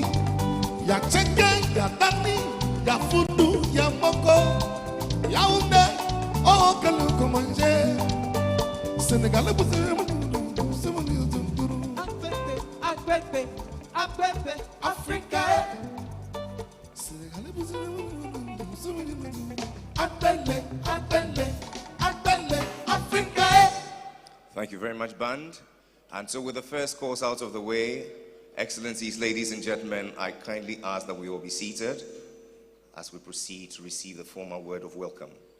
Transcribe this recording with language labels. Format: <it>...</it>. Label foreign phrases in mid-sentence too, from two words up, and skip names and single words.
<fr>Ya Cheke, ya Dani, ya Fundu, ya Moko, Yaoundé, oh que l'on commence. Sénégalais, vous</fr> <en>Africa, Africa. Thank you very much, band. And so with the first course out of the way, Excellencies, ladies and gentlemen, I kindly ask that we all be seated as we proceed to receive the formal word of welcome.</en>